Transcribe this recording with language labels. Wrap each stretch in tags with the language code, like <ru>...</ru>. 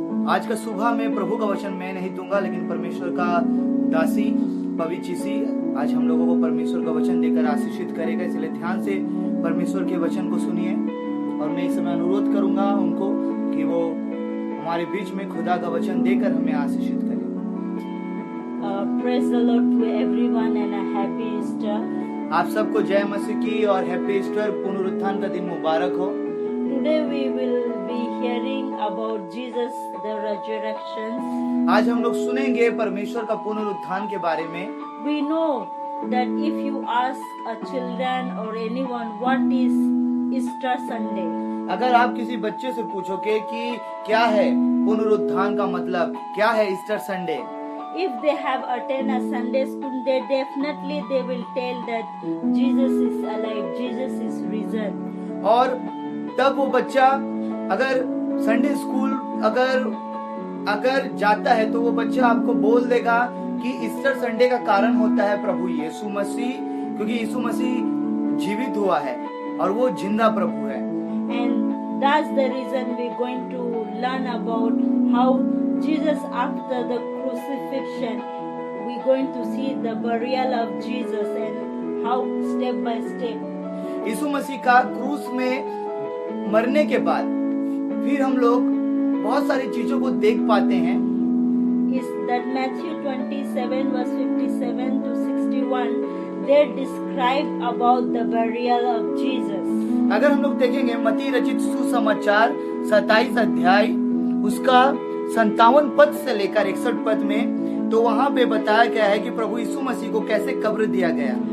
<hi>आज का सुबह में प्रभु का वचन मैं नहीं दूंगा, लेकिन परमेश्वर का दासी पविचिसी आज हम लोगों को परमेश्वर का वचन देकर आशीषित करेगा। इसलिए ध्यान से परमेश्वर के वचन को सुनिए और मैं इस समय अनुरोध करूंगा उनको कि वो हमारे बीच में खुदा का वचन देकर हमें आशीषित करें।</hi> <en>Praise the Lord to everyone and a happy Easter.</en> <hi>आप सबको जय मसीह की और</hi> <en>happy Easter,</en> <hi>पुनरुत्थान का दिन मुबारक हो।</hi> <en>Today we will be hearing about Jesus, the resurrection.</en> <hi>आज हम लोग सुनेंगे परमेश्वर का पुनरुत्थान के बारे में।</hi> <en>We know that if you ask a children or anyone what is Easter Sunday,</en> <hi>अगर आप किसी बच्चे से पूछोगे कि क्या है पुनरुत्थान का मतलब, क्या है Easter Sunday,</hi> <en>if they have attended a Sunday school, they will tell that Jesus is alive, Jesus is risen.</en> <hi>और तब वो बच्चा अगर संडे स्कूल अगर जाता है तो वो बच्चा आपको बोल देगा कि ईस्टर संडे का कारण होता है प्रभु यीशु मसीह, क्योंकि यीशु मसीह जीवित हुआ है और वो जिंदा प्रभु है।</hi> <en>And that's the reason we're going to learn about how Jesus, after the crucifixion, we're going to see the burial of Jesus and how step by step</en> <hi>यीशु मसीह का क्रूस में मरने के बाद फिर हम लोग बहुत सारी चीजों को देख पाते हैं।</hi> <en>is that Matthew 27 verse 57 to 61 they describe about the burial of Jesus.</en> <hi>अगर हम लोग देखेंगे मत्ती रचित सुसमाचार 27 अध्याय उसका 57 पद से लेकर 61 पद में, तो वहाँ पे बताया गया है कि प्रभु यीशु मसीह को कैसे कब्र दिया गया।</hi>